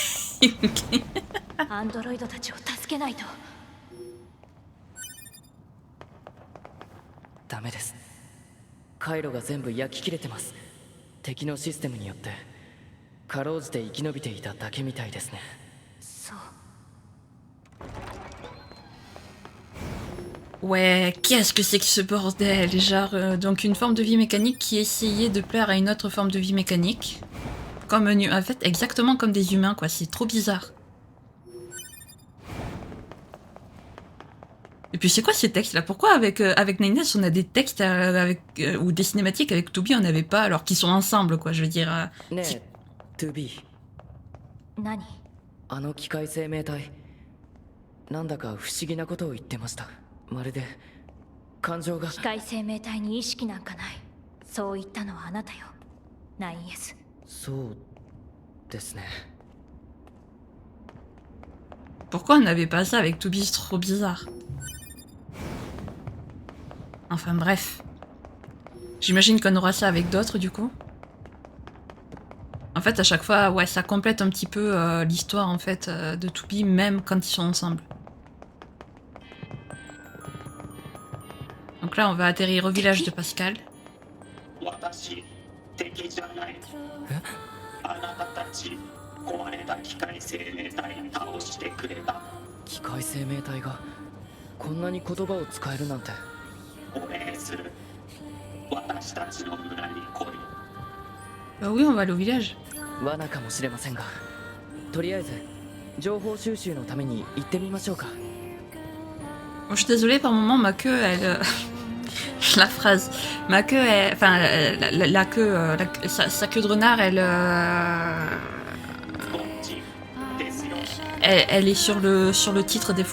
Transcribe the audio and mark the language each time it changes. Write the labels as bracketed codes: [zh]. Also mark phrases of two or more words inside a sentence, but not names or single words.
[ja] アンドロイドたちを助けないと。ダメです。回路が全部焼き切れてます。敵のシステムによってかろうじて生き延びていただけみたいですね。そう。 [fr] Ouais, qu'est-ce que c'est que ce bordel? Genre, donc une forme de vie mécanique qui essayait de plaire à une autre forme de vie mécanique. Comme en fait, exactement comme des humains, quoi. C'est trop bizarre. Et puis c'est quoi ces textes là? Pourquoi avec Nine Nest on a des textes ou des cinématiques avec Toby on n'avait pas alors qu'ils sont ensemble quoi, je veux dire. [ja] ねえ、2B。何？あの機械生命体、なんだか不思議なことを言ってました。まるで感情が。機械生命体に意識なんかない。そう言ったのはあなたよ。9S。そうですね。 [fr] Pourquoi on n'avait pas ça avec Toby? C'est trop bizarre. Enfin bref. J'imagine qu'on aura ça avec d'autres du coup. En fait à chaque fois, ouais, ça complète un petit peu l'histoire en fait de Toby même quand ils sont ensemble. Donc là on va atterrir au village de Pascal. [ja] 私敵じゃない。あなたたち壊れた機械生命体倒してくれた。機械生命体がこんなに言葉を使えるなんて。お礼する。私たちの村に来い。 [fr] Bah oui, on va aller au village. [ja] 罠かもしれませんが、とりあえず情報収集のために行ってみましょうか。 [fr] Bon, je suis désolée, par moment ma queue elle... la phrase. Ma queue elle... Enfin la queue... sa queue de renard elle... Elle est sur le titre des fois...